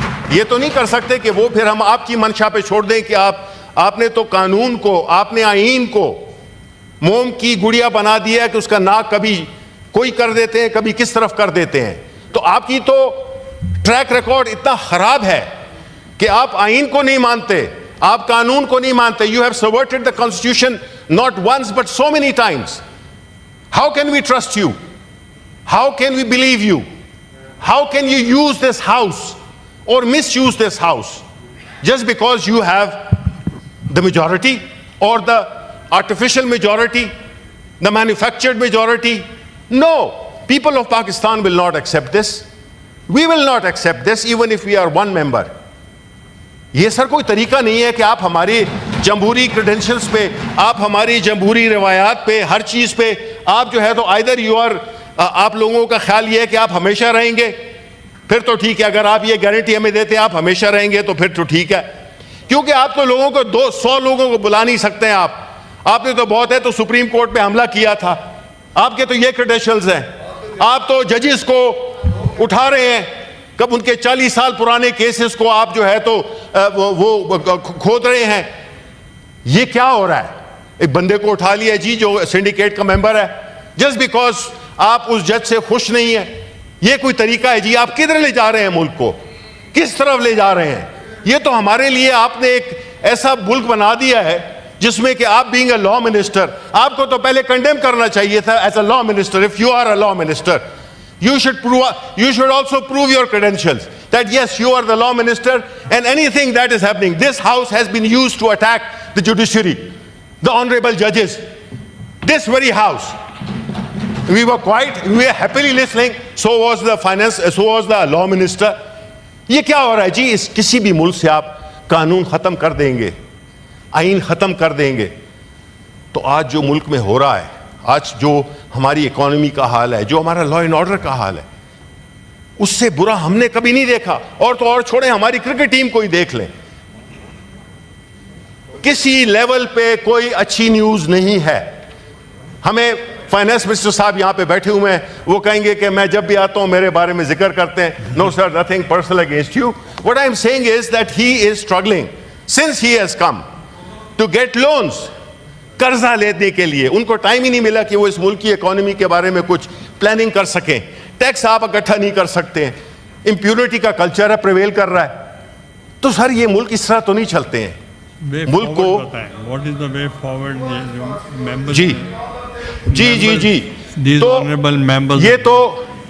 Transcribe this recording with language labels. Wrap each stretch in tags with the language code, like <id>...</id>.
<ur>یہ تو نہیں کر سکتے کہ وہ پھر ہم آپ کی منشا پہ چھوڑ دیں کہ آپ نے تو قانون کو, آپ نے آئین کو موم کی گڑیا بنا دیا کہ اس کا ناک کبھی کوئی کر دیتے ہیں, کبھی کس طرف کر دیتے ہیں. تو آپ کی تو ٹریک ریکارڈ اتنا خراب ہے کہ آپ آئین کو نہیں مانتے, آپ قانون کو نہیں مانتے.</ur> <en>You have subverted the constitution not once but so many times. How can we trust you? How can we believe you? How can you use this house or misuse this house just because you have the majority or the artificial majority, the manufactured majority? No. People of Pakistan will not accept this. We will not accept this even if we are one member.</en> <ur>یہ سر کوئی طریقہ نہیں ہے کہ آپ ہماری جمہوری کریڈنشلز پہ, آپ ہماری جمہوری روایات پہ, ہر چیز پہ آپ جو ہے تو</ur> <en>either you are,</en> <ur>آپ لوگوں کا خیال یہ ہے کہ آپ ہمیشہ رہیں گے, پھر تو ٹھیک ہے. اگر آپ یہ گارنٹی ہمیں دیتے ہیں آپ ہمیشہ رہیں گے تو پھر تو ٹھیک ہے, کیونکہ آپ تو لوگوں کو 100 لوگوں کو بلا نہیں سکتے ہیں. آپ نے تو بہت ہے تو سپریم کورٹ پہ حملہ کیا تھا, آپ کے تو یہ کریڈنشلز ہیں. آپ تو ججز کو اٹھا رہے ہیں, کب ان کے 40 سال پرانے کیسز کو آپ جو ہے تو وہ کھود رہے ہیں. یہ کیا ہو رہا ہے؟ ایک بندے کو اٹھا لیا جی جو سنڈیکیٹ کا ممبر ہے,</ur> <en>just because</en> <ur>آپ اس جج سے خوش نہیں ہیں. یہ کوئی طریقہ ہے جی؟ آپ کدھر لے جا رہے ہیں ملک کو, کس طرف لے جا رہے ہیں؟ یہ تو ہمارے لیے آپ نے ایک ایسا ملک بنا دیا ہے جس میں کہ آپ</ur> <en>being a law minister,</en> <ur>آپ کو تو پہلے کنڈیم کرنا چاہیے تھا</ur> <en>As a law minister. If you are a law minister, you should also prove your credentials that yes, you are the law minister, and anything that is happening, this house has been used to attack the judiciary, the honorable judges, this very house. We were quiet, we were happily listening. So was the finance, so was the law minister.</en> <ur>یہ کیا ہو رہا ہے جی؟ اس کسی بھی ملک سے آپ قانون ختم کر دیں گے, آئین ختم کر دیں گے, تو آج جو ملک میں ہو رہا ہے, آج جو ہماری اکانومی کا حال ہے, جو ہمارا لا اینڈ آرڈر کا حال ہے, اس سے برا ہم نے کبھی نہیں دیکھا. اور تو اور چھوڑیں, ہماری کرکٹ ٹیم کو ہی دیکھ لیں, کسی لیول پہ کوئی اچھی نیوز نہیں ہے. ہمیں فائنانس منسٹر صاحب یہاں پہ بیٹھے ہوئے ہیں, وہ کہیں گے کہ میں جب بھی آتا ہوں میرے بارے میں ذکر کرتے ہیں.</ur> <en>No sir, nothing personal against you. What I am saying is that he is struggling since he has come to get loans,</en> <ur>قرضہ لینے کے لیے. ان کو ٹائم ہی نہیں ملا کہ وہ اس ملک کی اکانومی کے بارے میں کچھ پلاننگ کر سکیں. ٹیکس آپ اکٹھا نہیں کر سکتے ہیں, امپیونٹی کا کلچر ہے, پریویل کر رہا ہے. تو سر یہ ملک اس طرح تو نہیں چلتے ہیں. ملک کو</ur> <en>What is the way forward?</en> <ur>جی جی جی جی, تو یہ تو</ur>